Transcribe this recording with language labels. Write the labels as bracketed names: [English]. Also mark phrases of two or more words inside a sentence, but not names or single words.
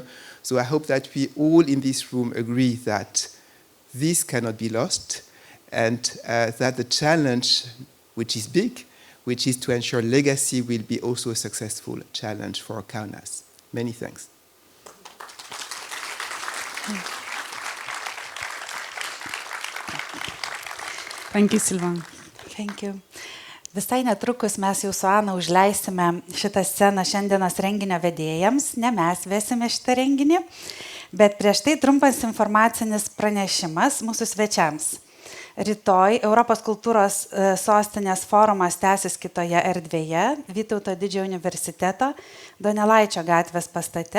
[English] So I hope that we all in this room agree that this cannot be lost, and that the challenge, which is big, which is to ensure legacy, will be also a successful challenge for Kaunas. Many thanks. Thank you, Sylvain. Thank you. [Lithuanian] Visai netrukus mes jau su Ana užleisime šitą sceną šiandienos renginio vedėjams, ne mes vesime šitą renginį, bet prieš tai trumpas informacinis pranešimas mūsų svečiams. Rytoj Europos kultūros sostinės forumas tęsis kitoje erdvėje, Vytauto Didžiojo universiteto Donelaičio gatvės pastate.